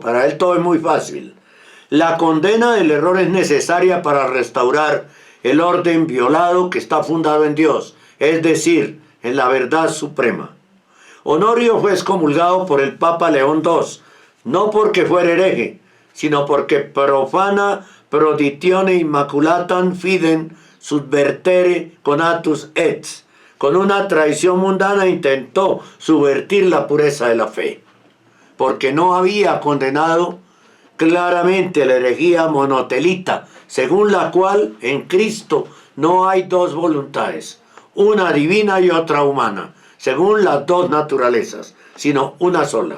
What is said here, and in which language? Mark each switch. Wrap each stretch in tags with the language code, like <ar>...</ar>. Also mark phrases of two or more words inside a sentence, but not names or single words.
<es>Para él todo es muy fácil. La condena del error es necesaria para restaurar el orden violado que está fundado en Dios, es decir, en la verdad suprema. Honorio fue excomulgado por el Papa León II, no porque fuera hereje, sino porque</es> <la>profana proditione immaculatam fidem subvertere conatus et.</la> <es>Con una traición mundana intentó subvertir la pureza de la fe, porque no había condenado claramente la herejía monotelita, según la cual en Cristo no hay dos voluntades, una divina y otra humana, según las dos naturalezas, sino una sola.</es>